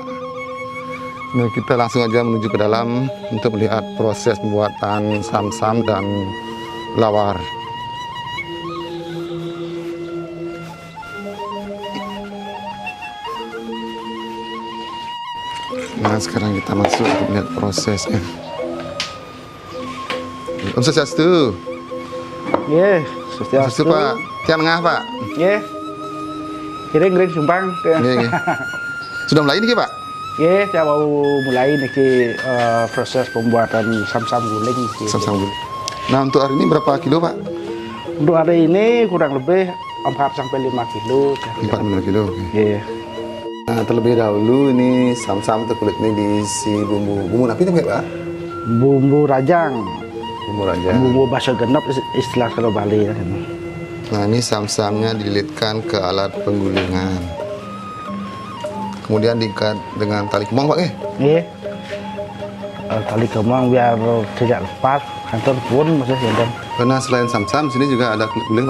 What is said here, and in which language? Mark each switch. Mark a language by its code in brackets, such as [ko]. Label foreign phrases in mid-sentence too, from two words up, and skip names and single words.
[id] Nah, kita langsung aja menuju ke dalam untuk melihat proses pembuatan sam-sam dan lawar. Nah sekarang kita masuk untuk melihat prosesnya. [ban] Om Swastiastu. Ye, Swastiastu Pak. Tiang ngah Pak. Ye. Kiring sumbang. [id] Ye. Sudah mulai nih Pak? Ye, saya mau mulai nih proses pembuatan sam-sam guling. Sam-sam guling. Nah untuk hari ini berapa kilo Pak? Untuk hari ini kurang lebih 4-5 kilo. 4-5 kilo. Ye. Nah terlebih dahulu ini sam-sam atau kulit ini diisi bumbu napi itu Pak? Bumbu rajang. Bumbu rajang. Bumbu bahasa genep istilah kalau Bali ya. Nah ini sam-samnya dililitkan ke alat penggulingan. Kemudian diikat dengan tali kemang Pak Iya. Tali kemang biar tidak lepas, kantor pun masih ada. Karena selain sam-sam sini juga ada kulit guling Pak